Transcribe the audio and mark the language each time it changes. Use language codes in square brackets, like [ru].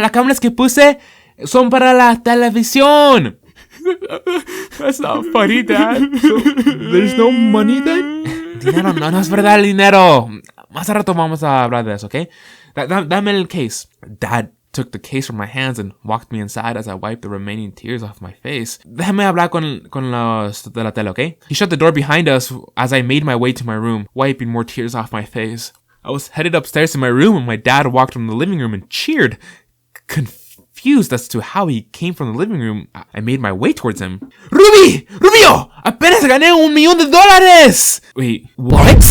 [es] Las cámaras que puse son para la televisión. [en] That's not funny, Dad. So, there's no money then? [es] Dinero, no es verdad el dinero. Más a rato vamos a hablar de eso, ¿ok? Dame el case. [en] Dad took the case from my hands and walked me inside as I wiped the remaining tears off my face. [es] Déjame hablar con los de la tele, ¿ok? [en] He shut the door behind us as I made my way to my room, wiping more tears off my face. I was headed upstairs to my room when my dad walked from the living room and cheered. Confused as to how he came from the living room, I made my way towards him. Rubio! [es] Apenas gané [en] $1 million! Wait, what?